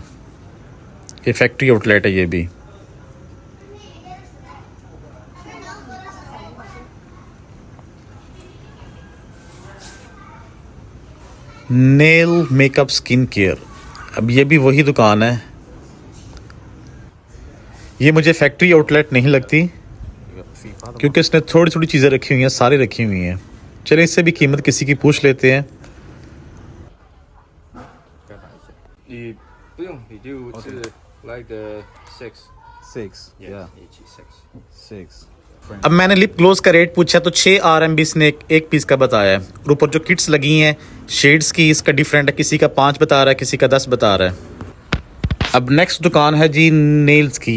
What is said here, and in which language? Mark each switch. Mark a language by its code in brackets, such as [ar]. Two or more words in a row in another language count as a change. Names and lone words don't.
[hi] ये [en] factory outlet [hi] है ये भी। [en] nail makeup skin care, [hi] अब ये भी वही दुकान है। ये मुझे [en] factory outlet [hi] नहीं लगती क्योंकि इसने थोड़ी थोड़ी चीज़ें रखी हुई हैं, सारी रखी हुई हैं। चलिए इससे भी कीमत किसी की पूछ लेते हैं। [zh] 你不用，你就是来个 six。 [hi] अब मैंने [en] lip gloss [hi] का रेट पूछा तो 6 RMB इसने एक पीस का बताया है। और ऊपर जो किट्स लगी हैं शेड्स की, इसका डिफरेंट है, किसी का 5 बता रहा है, किसी का 10 बता रहा है। अब नेक्स्ट दुकान है जी नेल्स की।